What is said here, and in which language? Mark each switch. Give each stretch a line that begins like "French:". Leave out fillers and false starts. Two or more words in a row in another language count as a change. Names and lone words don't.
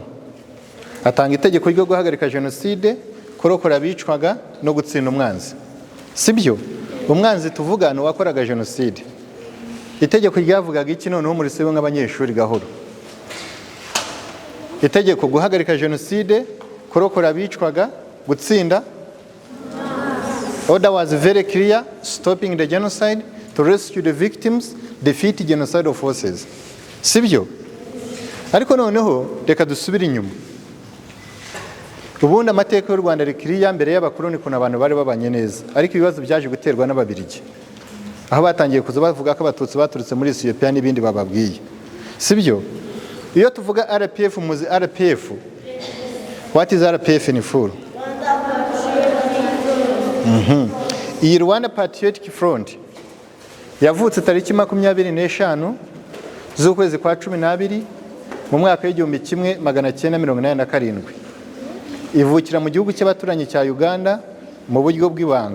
Kinyarwanda: Atanga itegeko ryo guhagarika genocide, kurokora abicwaga no gutsinda umwanzi. Sibyo? Umwanzi tuvugana wakoraga genocide. Itegeko ryavugaga iki noneho muri sebo nk'abanyeshuri gahoro? Itegeko guhagarika genocide, kurokora abicwaga, gutsinda.
English: Order was very clear: stopping the genocide, to rescue the victims, defeat genocidal forces.
Kinyarwanda: Sibyo? Ariko noneho reka dusubire inyuma. Ubundi amateka y'u Rwanda rikiriya mbere y'abakoloni kuna abantu bari babanye neza, ariko ibibazo byaje guterwa n'ababirigi. Aho batangiye kuza bavuga ko abatutsi baturutse muri Ethiopia n'ibindi bababwiye. Sibyo? Iyo tuvuga RPF muzi RPF.
English: What is RPF in full?
Kinyarwanda: Iyi Rwanda Patriotic Front yavutse tariki 25 z'ukwezi kwa 12 mu mwaka w'1987. Ivukira mu gihugu cy'abaturanyi cya Uganda mu buryo bw'ibanga.